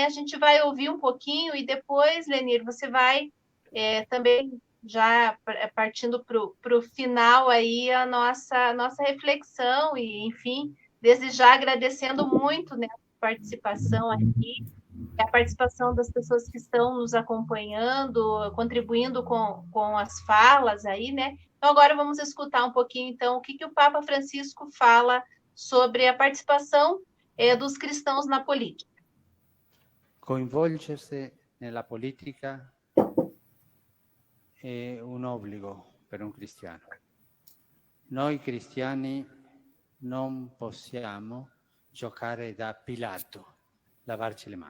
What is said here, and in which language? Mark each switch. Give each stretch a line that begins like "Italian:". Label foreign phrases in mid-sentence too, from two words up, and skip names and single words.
Portuguese: A gente vai ouvir um pouquinho, e depois, Lenir, você vai também já partindo para o final aí a nossa reflexão, e enfim, desde já agradecendo muito, né, a participação aqui, a participação das pessoas que estão nos acompanhando, contribuindo com as falas aí, né? Então, agora vamos escutar um pouquinho, então, o que o Papa Francisco fala sobre a participação dos cristãos na política.
Italian: Coinvolgersi nella politica è un obbligo per un cristiano. Noi cristiani non possiamo giocare da Pilato, lavarci le mani.